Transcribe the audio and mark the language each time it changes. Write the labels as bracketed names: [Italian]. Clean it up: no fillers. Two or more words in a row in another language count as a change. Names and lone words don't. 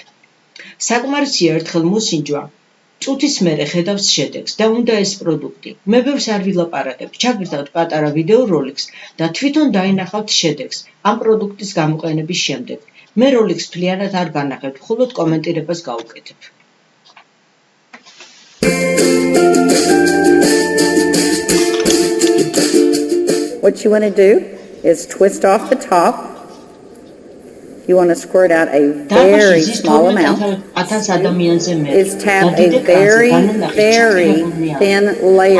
[Georgian] საკმარისია ერთხელ მოსინჯვა, წუთის მერე ხედავს შედეგს და უნდა ეს პროდუქტი. მე ბევრს არ ვილაპარაკებ, ჩაგვირთავთ პატარა ვიდეო როლიკს და თვითონ დაინახავთ შედეგს ამ პროდუქტის გამოყენების შემდეგ. მე როლიკს მთლიანად არ განახებ, მხოლოდ კომენტირებას გავუკეთებ. [English] What you want to do is twist off the top. You want to squirt out a very small amount. Is tap a very, very thin layer.